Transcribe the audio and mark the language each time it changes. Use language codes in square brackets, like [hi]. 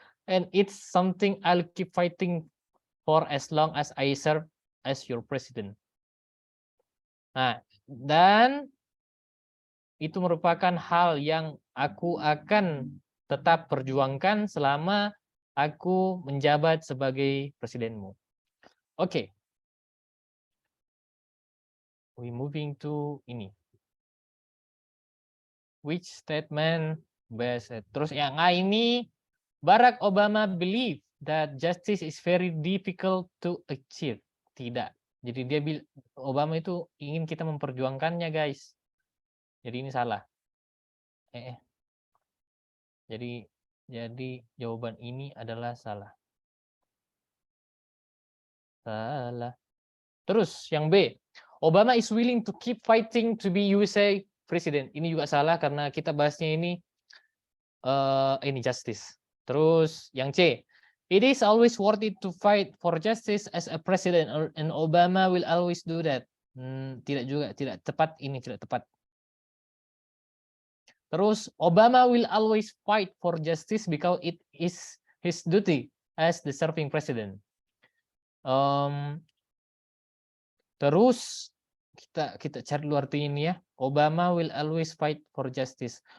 [en] And it's something I'll keep fighting for as long as I serve as your president. [id] Nah, dan itu merupakan hal yang aku akan tetap perjuangkan selama aku menjabat sebagai presidenmu. Oke. [en] We moving to ini. Which statement best? [id] Terus yang A ini, [en] Barack Obama believe that justice is very difficult to achieve. [id] Tidak. Jadi Obama itu ingin kita memperjuangkannya, guys. Jadi ini salah. Jadi jawaban ini adalah salah. Salah. Terus yang B, [en] Obama is willing to keep fighting to be USA president. [id] Ini juga salah karena kita bahasnya ini justice. Terus yang C, [en] it is always worth it to fight for justice as a president, and Obama will always do that. [id] Tidak juga, tidak tepat, ini tidak tepat. [en] Terus Obama will always fight for justice because it is his duty as the serving president. [id] Terus kita cari dulu artinya ini ya. [en] Obama will always fight for justice.